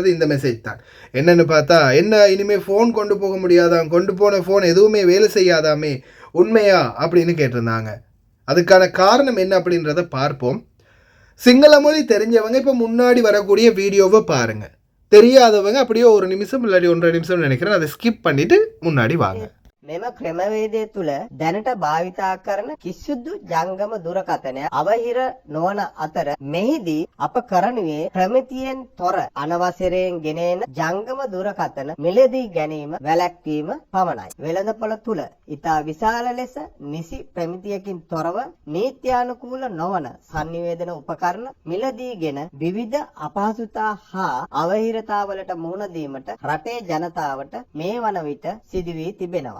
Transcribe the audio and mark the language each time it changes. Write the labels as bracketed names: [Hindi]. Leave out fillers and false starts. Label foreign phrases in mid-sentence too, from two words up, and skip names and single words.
[Tamil] இந்த மெசேஜ் தான் என்னென்னு பார்த்தா, என்ன இனிமேல் ஃபோன் கொண்டு போக முடியாதான், கொண்டு போன ஃபோன் எதுவுமே வேலை செய்யாதாமே, உண்மையா அப்படின்னு கேட்டிருந்தாங்க. அதுக்கான காரணம் என்ன அப்படின்றத பார்ப்போம். சிங்கள மொழி தெரிஞ்சவங்க இப்போ முன்னாடி வரக்கூடிய வீடியோவை பாருங்கள். தெரியாதவங்க அப்படியே 1 நிமிஷம் இல்லாட்டி 1.5 நிமிஷம் நினைக்கிறேன், அதை ஸ்கிப் பண்ணிவிட்டு முன்னாடி வாங்க. [Sinhala] මෙම ක්‍රමවේදය තුළ දැනට භාවිතා කරන කිසිදු ජංගම දුරකථනය අවහිර නොවන අතර මෙහිදී අප කරනුවේ ප්‍රමිතියෙන් තොර අනවසරයෙන් ගෙනෙන ජංගම දුරකථන මිලදී ගැනීම වැළැක්වීම පමණයි. වෙළඳපොළ තුළ ඉතා විශාල ලෙස නිසි ප්‍රමිතියකින් තොරව නීත්‍යානුකූල නොවන sannivedana උපකරණ මිලදීගෙන විවිධ අපහසුතා හා අවහිරතාවලට මුහුණ දීමට රටේ ජනතාවට මේ වන විට සිදු වී තිබෙනවා.